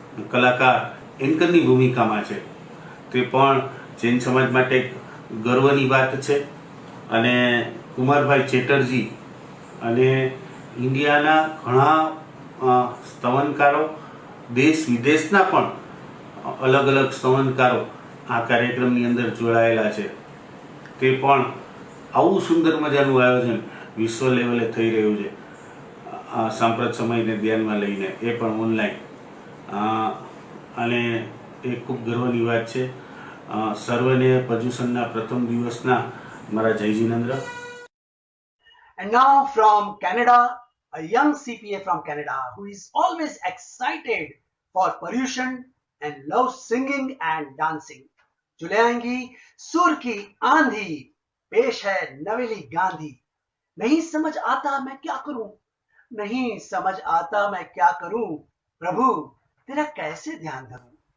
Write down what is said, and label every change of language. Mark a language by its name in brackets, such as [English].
[Gujarati] કલાકાર એન્કરની ભૂમિકામાં છે તે પણ જૈન સમાજ માટે એક ગર્વની વાત છે અને કુમારભાઈ ચેટર્જી અને ઇન્ડિયાના ઘણા સ્તવનકારો દેશ વિદેશના પણ અલગ અલગ સ્તવનકારો આ કાર્યક્રમની અંદર જોડાયેલા છે તે પણ આવું સુંદર મજાનું આયોજન વિશ્વ લેવલે થઈ રહ્યું છે સાંપ્રત સમયને ધ્યાનમાં લઈને એ પણ ઓનલાઈન અને એ ખૂબ ગર્વની વાત છે સર્વને પર્યુષણના પ્રથમ દિવસના મારા જય Jinendra. [English] And now from Canada, a young CPA from Canada who is always excited for pollution and loves singing and dancing. [Hindi] जो ले आएंगी सुर की आंधी, पेश है नवेली गांधी। नहीं समझ आता मैं क्या करूं, नहीं समझ आता मैं क्या करूं, प्रभु तेरा कैसे ध्यान धरूं।